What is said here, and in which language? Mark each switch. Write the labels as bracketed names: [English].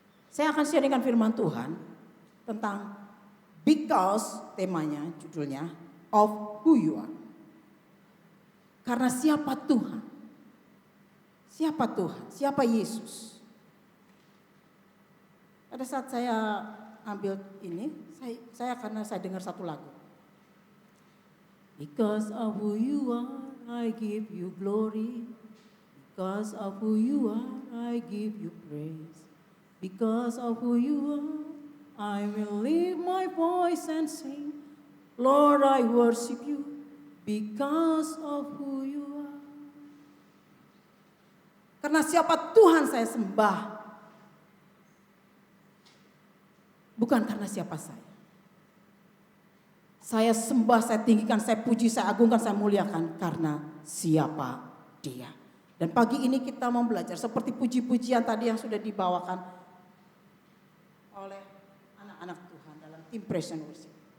[Indonesian] Saya akan sharingkan firman Tuhan tentang because, temanya, judulnya, [English] of who you are. [Indonesian] Karena siapa Tuhan? Siapa Tuhan? Siapa Yesus? Pada saat saya ambil ini, karena saya dengar satu lagu. [English] Because of who you are, I give you glory. Because of who you are, I give you praise. Because of who you are, I will lift my voice and sing. Lord, I worship you because of who you are. [Indonesian] Karena siapa Tuhan saya sembah. Bukan karena siapa saya. Saya sembah, saya tinggikan, saya puji, saya agungkan, saya muliakan karena siapa Dia. Dan pagi ini kita mau belajar seperti puji-pujian tadi yang sudah dibawakan oleh anak-anak Tuhan dalam tim Praise and Worship.